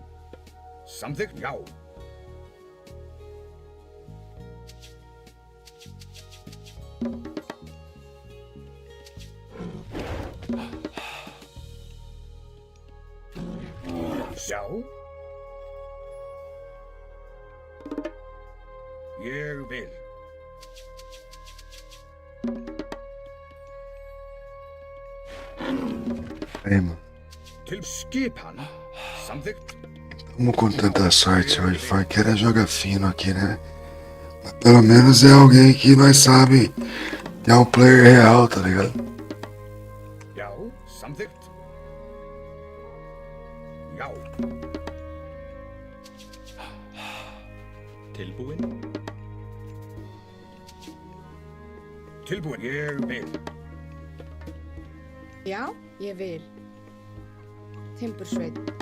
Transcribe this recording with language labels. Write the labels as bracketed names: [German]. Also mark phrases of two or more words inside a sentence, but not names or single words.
[Icelandic] Samþykkt, já. Já. Ég vil. [Portuguese] Aí, mano. [Icelandic] Til skipan, samþykkt. [Portuguese] Tamo com tanta sorte hoje, Funkeira joga fino aqui, né? Mas pelo menos é alguém que nós sabe que é um player real, tá ligado? [Icelandic] Já, samþykkt. Já. Tilbúin. Tilbúin, ég vil. Já, ég vil. Timbursveit.